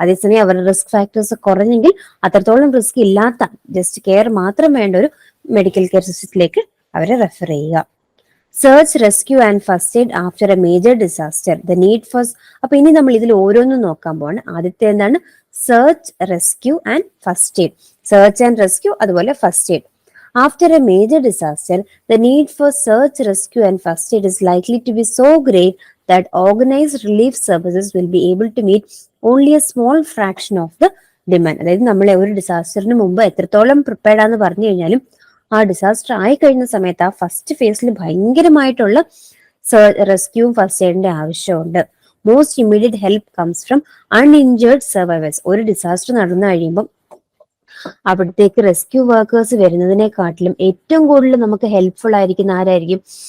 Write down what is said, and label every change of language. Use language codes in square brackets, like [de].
[ml] അതേസമയം അവരുടെ risk factors കുറഞ്ഞെങ്കിൽ അത്രത്തോളം റിസ്ക് ഇല്ലാത്ത ജസ്റ്റ് കെയർ മാത്രം വേണ്ട ഒരു മെഡിക്കൽ കെയർ സിസ്റ്റത്തിലേക്ക് അവരെ റെഫർ ചെയ്യുക. [en] Search, rescue and first aid after a major disaster. The need for. [ml] അപ്പൊ ഇനി നമ്മൾ ഇതിൽ ഓരോന്നും നോക്കാൻ പോവാണ്. ആദ്യത്തെ എന്താണ്? [en] Search, rescue and first aid. [ml] Search and rescue, അതുപോലെ first aid. [en] After a major disaster, the need for search, rescue and first aid is likely to be so great that organized relief services will be able to meet only a small fraction of the demand. [ml] അതായത് നമ്മൾ ഒരു ഡിസാസ്റ്ററിന് മുമ്പ് എത്രത്തോളം prepared ആണെന്ന് പറഞ്ഞു കഴിഞ്ഞാലും ആ disaster ആയി കഴിഞ്ഞ സമയത്ത് ആ ഫസ്റ്റ് ഫേസിൽ ഭയങ്കരമായിട്ടുള്ള റെസ്ക്യൂവും ഫസ്റ്റ് എയ്ഡിന്റെ ആവശ്യമുണ്ട്. [en] Most immediate help comes from uninjured survivors. [ml] ഒരു ഡിസാസ്റ്റർ നടന്നു കഴിയുമ്പോൾ അവിടത്തേക്ക് റെസ്ക്യൂ വർക്കേഴ്സ് വരുന്നതിനെക്കാട്ടിലും ഏറ്റവും കൂടുതൽ നമുക്ക് ഹെൽപ്ഫുൾ ആയിരിക്കുന്ന ആരായിരിക്കും?